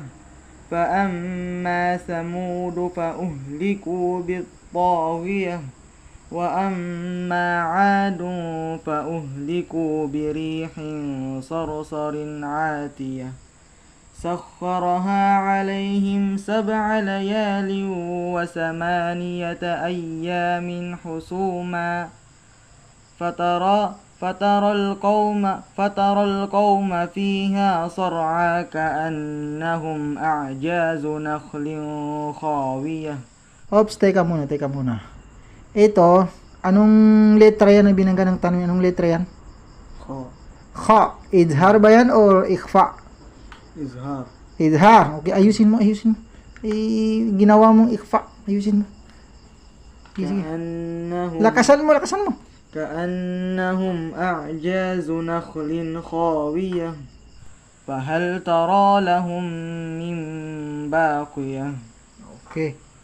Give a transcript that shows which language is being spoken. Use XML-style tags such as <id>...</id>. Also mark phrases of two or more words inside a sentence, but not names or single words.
<ar>فأما ثمود فأهلكوا بالطاغية وأما عاد فأهلكوا بريح صرصر عاتية سخرها عليهم 7 ليال و8 أيام حسوما فترى القوم فيها صرعى كأنهم أعجاز نخل خاوية.</ar> <tl>Ops, teka muna. Ito, anong letra yan na binangga ng tanong? Anong letra yan? Kha. Idhar ba yan or ikhfa? Idhar. Okay, ayusin mo. Ginawa mong ikhfa. Ayusin mo. Sige. Lakasan mo.</tl> <ar>كأنهم أعجاز نخل خاوية فهل ترى لهم من باقية.</ar> <tl>Okay.</tl>